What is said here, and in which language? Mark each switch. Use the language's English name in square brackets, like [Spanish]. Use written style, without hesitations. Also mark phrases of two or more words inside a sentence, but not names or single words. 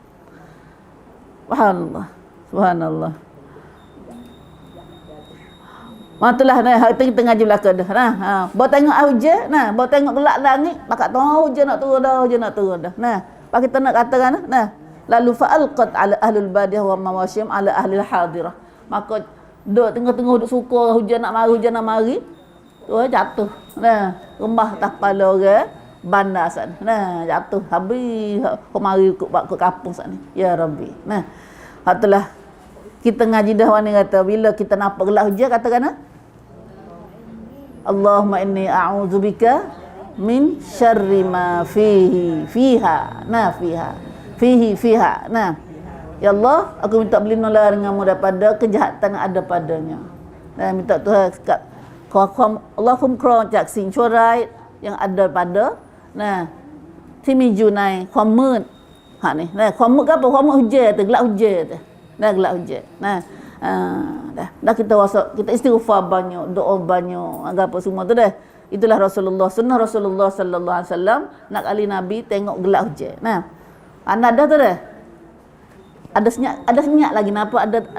[Malay] Subhanallah. Matulah nah kita ngaji belaka dah. Bawa tengok hujan, bawa tengok gelap langit, pakak tahu hujan nak turun dah. Nah, pak kita nak katakan lalu [Arabic] فألقت على أهل البادية و مواشيهم على أهل الحاضرة. [Malay] Maka duk tengah-tengah duk suka hujan nak mari. Tu jatuh. Nah, rumah atas kepala orang, bandar sana. Nah, jatuh habis mari ke kampung sana. Ya Rabbi. Nah, itulah kita ngaji dah ni kata bila kita nampak gelap hujan katakan [Arabic] اللهم إني أعوذ بك من شر ما فيها. [Malay] Nah, fiha. Nah, ya Allah, aku minta berlindung denganmu daripada kejahatan yang ada padanya. Nah, minta Tuhan Allahumma kau [Thai] จากสิ่งชั่วร้าย [Malay] yang ada pada [Thai] นะที่มีอยู่ในความมืดฮะนี่นะความมืดก็เป็นความมืด [Malay] hujan tu gelap hujan tu nah gelap hujan nah dah kita kita istighfar banyak doa banyak apa semua tu dah itulah Rasulullah sunnah Rasulullah [Arabic] صلى الله عليه وسلم [Malay] nak kali Nabi tengok gelap hujan nah anda dah tu dah ada senyap lagi kenapa ada